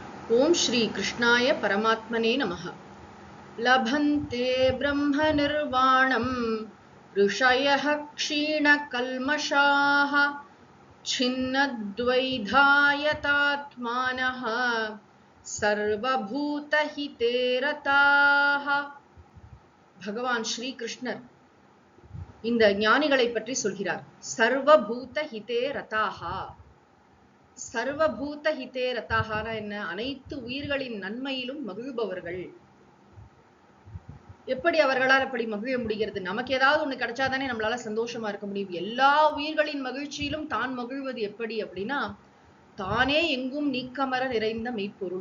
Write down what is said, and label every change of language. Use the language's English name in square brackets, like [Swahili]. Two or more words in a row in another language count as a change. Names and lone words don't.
[Sanskrit] ओम श्री कृष्णाय परमात्मने नमः। लभन्ते ब्रह्म निर्वाणं ऋषयः क्षीणकल्मषाः छिन्नद्वैधायतात्मानः सर्वभूतहिते रताः। [Tamil] भगवान श्री कृष्णர் இந்த ஞானிகளை பற்றி சொல்கிறார். [Sanskrit] सर्वभूत हिते रताः. सर्वभूत हिते ரதாஹானா என்ன? [Tamil] அனைத்து உயிர்களின் நன்மையிலும் மகிழ்பவர்கள். எப்படி அவர்களால் அப்படி மகிழ முடிகிறது? நமக்கு ஏதாவது ஒண்ணு கிடைச்சாதானே நம்மளால சந்தோஷமா இருக்க முடியும். எல்லா உயிர்களின் மகிழ்ச்சியிலும் தான் மகிழ்வது எப்படி அப்படின்னா, தானே எங்கும் நீக்கமர நிறைந்த மெய்ப்பொருள்.